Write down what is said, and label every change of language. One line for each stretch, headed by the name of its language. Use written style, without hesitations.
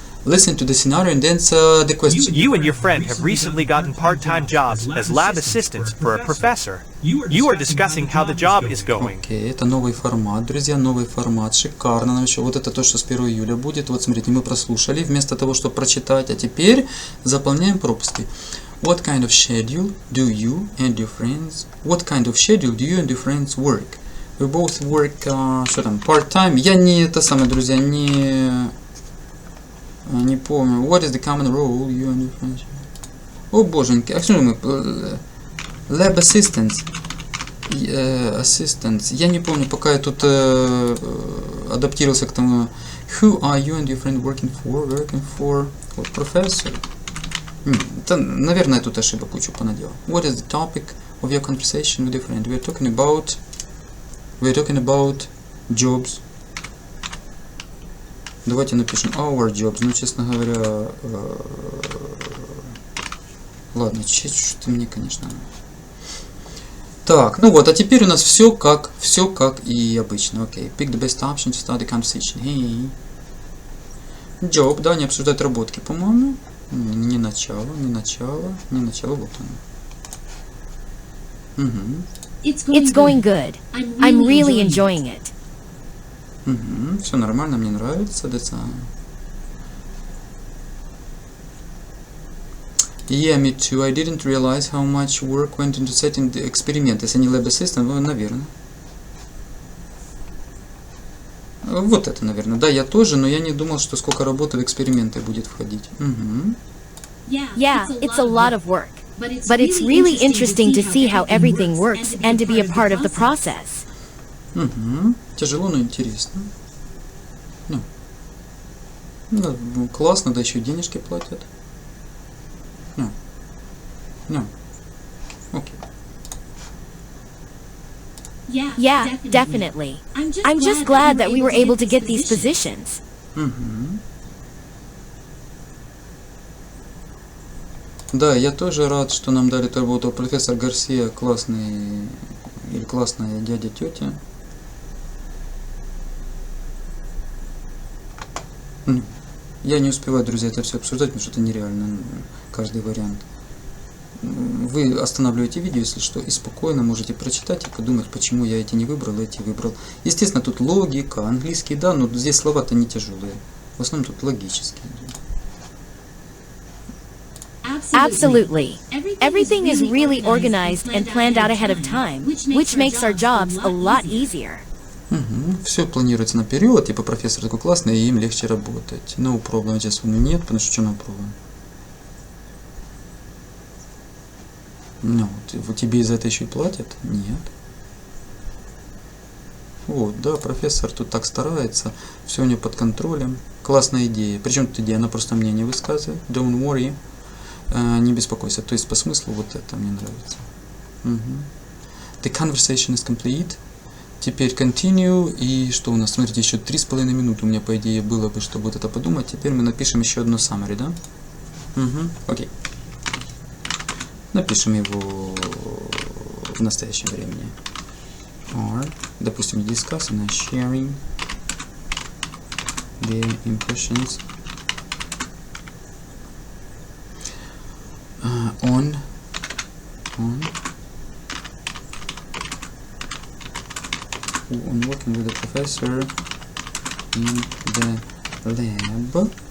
English: Listen to the scenario and answer the question. You and your friend have recently gotten part-time jobs as lab assistants for a professor. You are discussing how the job is going.
Russian: Окей, это новый формат, друзья, новый формат, шикарно. Нам еще вот это то, что с 1 июля будет. Вот смотрите, мы прослушали вместо того, чтобы прочитать, а теперь заполняем пропуски.
English: What kind of schedule do you and your friends? What kind of schedule do you and your friends work? We both work,
Russian: что там,
English: part-time.
Russian: Я не это самое, друзья, не помню.
English: What is the common role you and your friends?
Russian: О боженьки, а что мы?
English: Lab assistants. Assistants.
Russian: Я не помню, пока я тут адаптировался к тому.
English: Who are you and your friend working for? Working for what professor?
Russian: Это, наверное, я тут ошибок кучу понаделал.
English: What is the topic of your conversation with your friend? We're talking about jobs.
Russian: Давайте напишем
English: our jobs.
Russian: Ну, честно говоря, ладно, что-то мне, конечно. Так, ну вот, а теперь у нас все как и обычно.
English: Окей, pick the best option to start the conversation. Hey.
Russian: Job, да, не обсуждать работки, по-моему. Не начало, вот оно.
English: It's going good. I'm really enjoying it.
Russian: Все нормально, мне нравится.
English: Yeah, me too. I didn't realize how much work went into setting the experiment.
Russian: Если не lab assistant, наверное. Вот это, наверное. Да, я тоже, но я не думал, что сколько работы в эксперименты будет входить.
English: Yeah, it's a lot of work. But it's really interesting to see how everything works and to be a part of the process.
Russian: Угу. Тяжело, но интересно. Ну, классно, да еще и денежки платят. Окей.
English: Yeah, definitely. I'm just glad that we were able to get these positions.
Russian: Угу. Да, я тоже рад, что нам дали эту работу. Профессор Гарсия классный или классная дядя, тетя. Я не успеваю, друзья, это все обсуждать, потому что это нереально, каждый вариант. Вы останавливаете видео, если что, и спокойно можете прочитать и подумать, почему я эти не выбрал, эти выбрал. Естественно, тут логика, английский, да, но здесь слова-то не тяжелые. В основном тут логические.
English: Absolutely. Everything is really organized and planned out ahead of time, which makes our jobs a lot easier.
Russian: Все планируется наперед, типа профессор такой классный, и им легче работать.
English: No problem, just
Russian: нет, потому что
English: no problem.
Russian: Ну, вот тебе из-за этого еще и платят? Нет. Вот, да, профессор тут так старается, все у него под контролем. Классная идея. Причем тут идея, она просто мне не высказывает.
English: Don't worry.
Russian: Не беспокойся. То есть по смыслу вот это мне нравится.
English: The conversation is complete. Теперь continue.
Russian: И что у нас? Смотрите, еще 3,5 минуты у меня, по идее, было бы, чтобы вот это подумать. Теперь мы напишем еще одно summary, да? Окей. Напишем его в настоящем времени.
English: Or, допустим, discussing and sharing the impressions on working with the professor in the lab.